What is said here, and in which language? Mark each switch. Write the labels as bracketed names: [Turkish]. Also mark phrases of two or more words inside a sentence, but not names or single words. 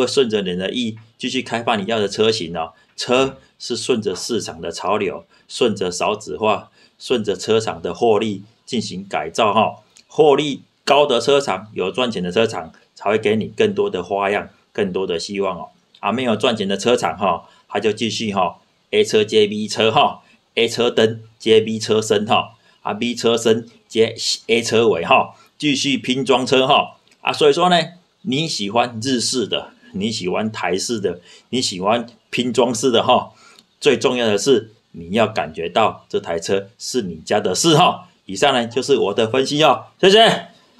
[Chinese] 順着你的意繼續開發你要的車型車是順着市場的潮流，順着少子化，順着車廠的獲利進行改造獲利高的車廠有賺錢的車廠才會給你更多的花樣更多的希望沒有賺錢的車廠它就繼續A 車接 B 車A 車燈接 B 車身 B 車身接 A 車尾繼續拼裝車所以說呢你喜歡日式的你喜歡台式的你喜歡拼裝式的最重要的是你要感覺到這台車是你家的事以上呢就是我的分析謝謝。